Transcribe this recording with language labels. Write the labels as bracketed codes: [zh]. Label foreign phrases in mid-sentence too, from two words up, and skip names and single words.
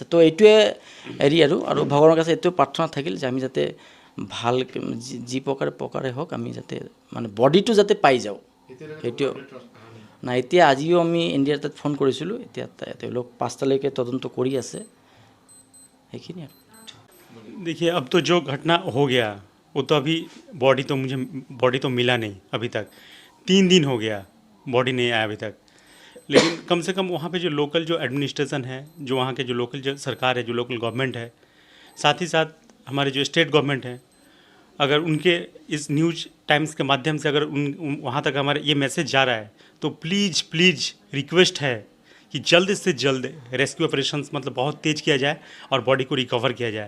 [as] তো এইটোৱে হেৰি আৰু ভগৱানৰ কাছে এইটো প্ৰাৰ্থনা থাকিল যে আমি যাতে ভাল যি প্ৰকাৰে হওক, আমি যাতে মানে বডিটো যাতে পাই যাওঁ, সেইটো না। এতিয়া আজিও আমি NDRA তাত ফোন কৰিছিলোঁ, এতিয়া তেওঁলোক 5টালৈকে তদন্ত কৰি আছে, সেইখিনি আৰু। [hi] देखिए, अब तो जो घटना हो गया वो तो अभी बॉडी तो मिला नहीं अभी तक। 3 दिन हो गया, बॉडी नहीं आया अभी तक। लेकिन कम से कम वहाँ पे जो लोकल जो एडमिनिस्ट्रेशन है, जो वहाँ के जो लोकल जो सरकार है, जो [en] local government [hi] है, साथ ही साथ हमारे जो [en] state government [hi] है, अगर उनके इस न्यूज़ टाइम्स के माध्यम से अगर वहाँ तक हमारे ये मैसेज जा रहा है, तो [en] please request [hi] है कि जल्द से जल्द [en] rescue operations [hi] मतलब बहुत तेज़ किया जाए और बॉडी को रिकवर किया जाए।